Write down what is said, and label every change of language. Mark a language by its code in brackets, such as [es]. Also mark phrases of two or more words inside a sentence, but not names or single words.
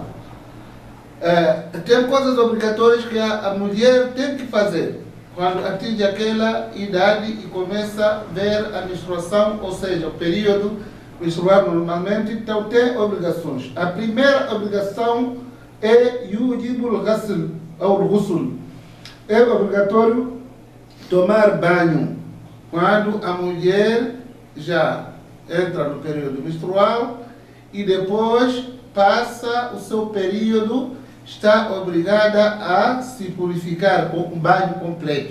[pt] Tem coisas obrigatórias que a mulher tem que fazer quando atinge aquela idade e começa a ver a menstruação, ou seja, o período menstrual normalmente. Então tem obrigações. A primeira obrigação é [ar] يجب الغسل [pt] ou ghusl. É obrigatório tomar banho quando a mulher já entra no período menstrual e depois passa o seu período, está obrigada a se purificar com um banho completo.